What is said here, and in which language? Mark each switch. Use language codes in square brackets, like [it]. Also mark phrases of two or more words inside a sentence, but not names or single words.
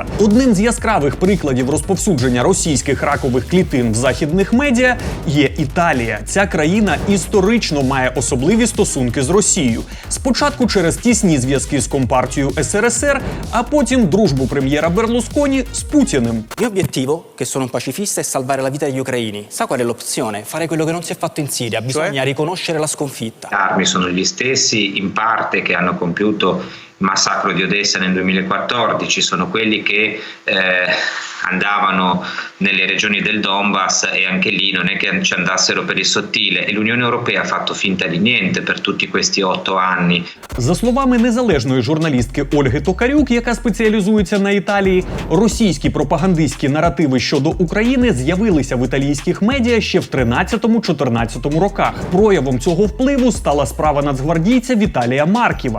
[uk] Одним з яскравих прикладів розповсюдження російських ракових клітин в західних медіа є Італія. Ця країна історично має особливі стосунки з Росією. Спочатку через тісні зв'язки з Компартією СРСР, а потім дружбу прем'єра Берлусконі з Путіним. [it] Il mio obiettivo, che sono un pacifista, è salvare la vita degli ucraini. Sa qual è l'opzione? Fare quello che non si è fatto in Siria. Bisogna riconoscere la sconfitta. Le armi sono gli stessi, in parte, che hanno compiuto il massacro di Odessa nel 2014, sono quelli che andavano nelle regioni del Donbass e anche lì non è che ci andassero per il sottile e l'Unione Europea ha fatto finta di niente per tutti questi 8 anni. [uk] За словами незалежної журналістки Ольги Токарюк, яка спеціалізується на Італії, російські пропагандистські наративи щодо України з'явилися в італійських медіа ще в 13-14 роках. Проявом цього впливу стала справа нацгвардійця Віталія Марківа.